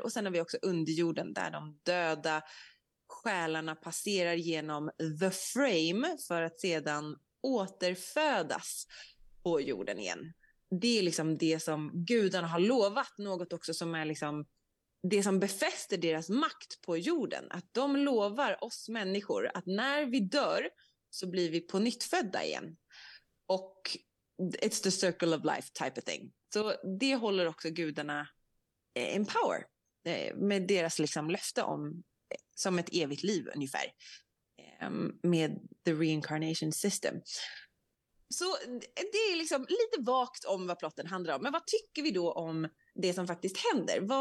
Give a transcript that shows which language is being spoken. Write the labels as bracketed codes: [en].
[sv] Och sen har vi också underjorden där de döda själarna passerar genom The Frame för att sedan återfödas på jorden igen. Det är liksom det som gudarna har lovat, något också som är liksom det som befäster deras makt på jorden. Att de lovar oss människor att när vi dör så blir vi på nytt födda igen. Och [en] it's the circle of life type of thing. [sv] Så det håller också gudarna [en] in power. [sv] Med deras liksom löfte om som ett evigt liv ungefär. Med [en] the reincarnation system. [sv] Så det är liksom lite vagt om vad plotten handlar om. Men vad tycker vi då om det som faktiskt händer?